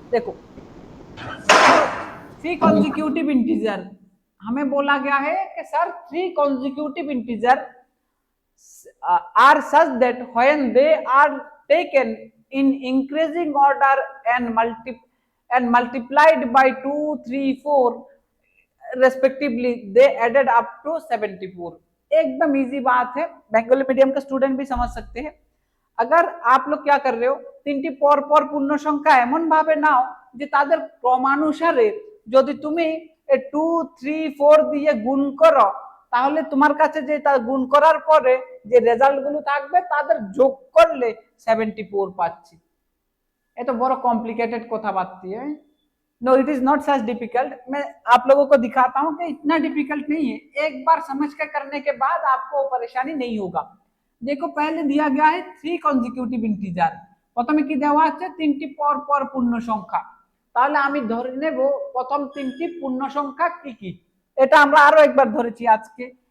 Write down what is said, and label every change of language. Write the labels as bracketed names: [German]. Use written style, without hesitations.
[Hindi] देखो 3 consecutive integer, [English] हमें बोला गया है कि sir 3 consecutive integer are such that when they are taken in increasing order and multiplied by 2, 3, 4 respectively, they added up to 74। [Hindi] एकदम easy बात है, बेंगली मीडियम का स्टूडेंट भी समझ सकते हैं। अगर आप लोग क्या कर रहे हो, [Bangla] তিনটি পর পর পূর্ণ সংখ্যা এমন ভাবে নাও যে তাদের ক্রমানুসারে যদি তুমি 2, 3, 4 দিয়ে গুণ করো, তাহলে তোমার কাছে যে গুণ করার পরে যে রেজাল্ট গুলো থাকবে তাদের যোগ করলে 74 পাচ্ছি। [Hindi] ये तो बड़ा कॉम्प्लिकेटेड কথাবার্তা है। [English] no it is not such difficult, [Hindi] मैं आप लोगों को दिखाता हूं कि इतना डिफिकल्ट नहीं है, एक बार समझ कर करने के बाद आपको परेशानी नहीं होगा। देखो पहले दिया गया है [Bangla] 3 কনজিকিউটিভ ইন্টিজার, প্রথমে কি দেওয়া আছে? 3টি পর পর পূর্ণ সংখ্যা। তাহলে আমি ধরে নেব প্রথম 3টি পূর্ণ সংখ্যা কি কি, এটা আমরা আরো একবার ধরেছি আজকে।